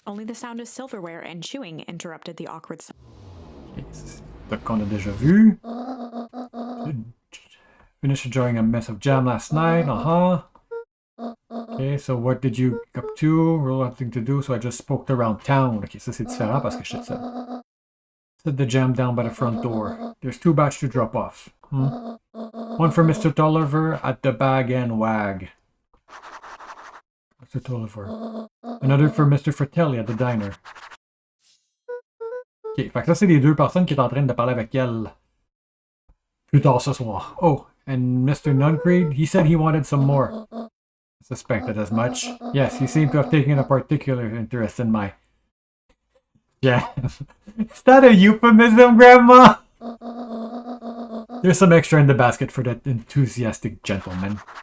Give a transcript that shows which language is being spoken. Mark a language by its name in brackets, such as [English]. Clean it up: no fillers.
[English] Only the sound of silverware and chewing interrupted the awkward silence. [French] C'est qu'on a déjà vu. [English] Finished enjoying a mess of jam last night. Okay, so what did you get up to? Real nothing to do, so I just poked around town. [French] Ok, ça c'est différent parce que je sais ça. [English] Set the jam down by the front door. There's 2 batch to drop off. One for Mr. Tolliver at the Bag and Wag. Mr. Tolliver. Another for Mr. Fratelli at the diner. [French] Ok, fait que ça c'est les 2 personnes qui sont en train de parler avec elle plus tard ce soir. [English] Oh, and Mr. Nuncreed, he said he wanted some more. I suspected as much. Yes, he seemed to have taken a particular interest in my... Yeah. Is that a euphemism, Grandma? There's some extra in the basket for that enthusiastic gentleman.